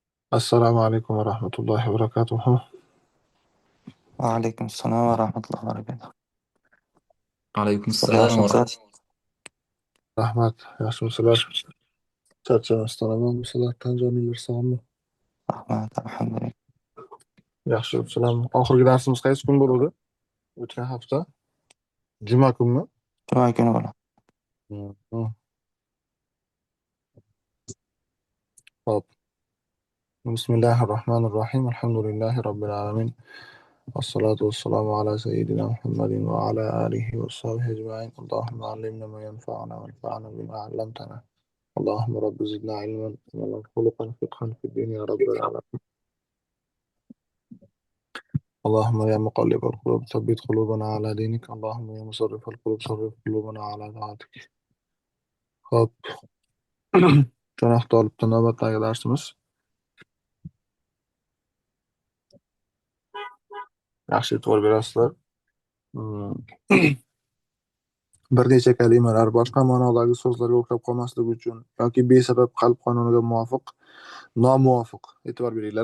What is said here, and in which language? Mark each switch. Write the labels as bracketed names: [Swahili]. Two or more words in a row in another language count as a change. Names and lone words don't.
[Arabic] السلام عليكم ورحمة الله وبركاته. وعليكم السلام ورحمة الله وبركاته. عليكم السلام [Uzbek] Yaxshimisiz? Rahmat, yaxshimisizlar? Charchamasdan omonmisizlar? Tan joyinglar sog'mi? Rahmat, alhamdulillah. Yaxshi yuribsizlarmi? Oxirgi darsimiz qaysi kun bo'ldi? O'tgan hafta? Juma kunmi? Juma kuni bo'ladi. Mhm. Hop. [Arabic] بسم الله الرحمن الرحيم. الحمد لله رب العالمين والصلاة والسلام على سيدنا محمد وعلى آله وصحبه أجمعين. اللهم علمنا ما ينفعنا وانفعنا بما علمتنا. اللهم رب زدنا علما وخلقا فقها في الدين يا رب العالمين. اللهم يا مقلب القلوب ثبت قلوبنا على دينك. اللهم يا مصرف القلوب صرف قلوبنا على طاعتك. [Uzbek] Hop. Jo'naqdi olibdi navbatdagi darsimiz. Yaxshi e'tibor berasizlar. Bir necha kalimalar boshqa ma'nodagi so'zlarga o'xshab qolmasligi uchun yoki besabab qalb qonuniga nomuvofiq e'tibor beringlar.